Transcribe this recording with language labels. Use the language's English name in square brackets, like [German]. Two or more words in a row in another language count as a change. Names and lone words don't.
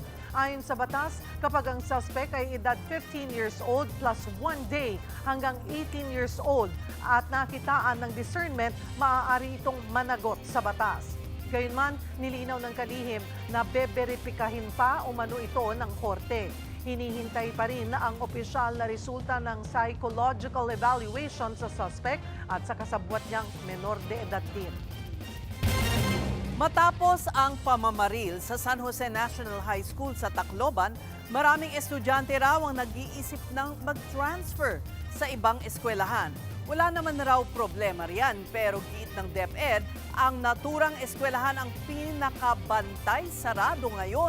[Filipino] Ayon sa batas, kapag ang suspect ay edad 15 [English] years old plus 1 day [Filipino] hanggang 18 [English] years old [Filipino] at nakitaan ng discernment, maaari itong managot sa batas. Gayunman, nilinaw ng kalihim na beberipikahin pa umano ito ng korte. Hinihintay pa rin ang opisyal na resulta ng [English] psychological evaluation [Filipino] sa suspect at sa kasabwat niyang menor de edad din. Matapos ang pamamaril sa San Jose National High School sa Tacloban, maraming estudyante raw ang nag-iisip ng mag-transfer sa ibang eskwelahan. Wala naman raw problema riyan, pero giit ng DepEd, ang naturang eskwelahan ang pinakabantay sarado ngayon.